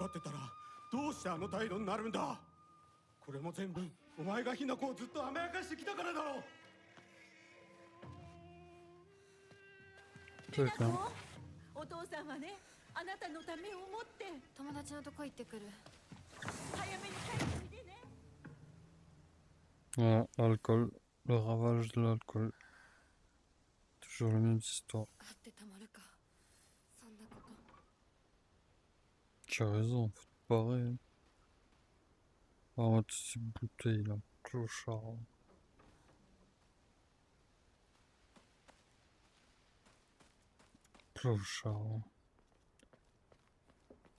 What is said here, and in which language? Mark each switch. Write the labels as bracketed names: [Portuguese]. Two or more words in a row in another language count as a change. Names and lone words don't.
[Japanese] 分かってたらどうしてあの態度になるんだ。これも全部お前がひな子をずっと甘やかしてきたからだろう。ひな子、お父さんはね、あなたのためを思って友達のとこ行ってくる。早めに帰っておいでね。 [French] Voilà, l'alcool, le ravage de l'alcool. Toujours la même histoire. [Japanese] あってたまるか、そんなこと。 [French] Tu as raison, faut te parer. Ah, toutes ces bouteilles là, clochard. Clochard.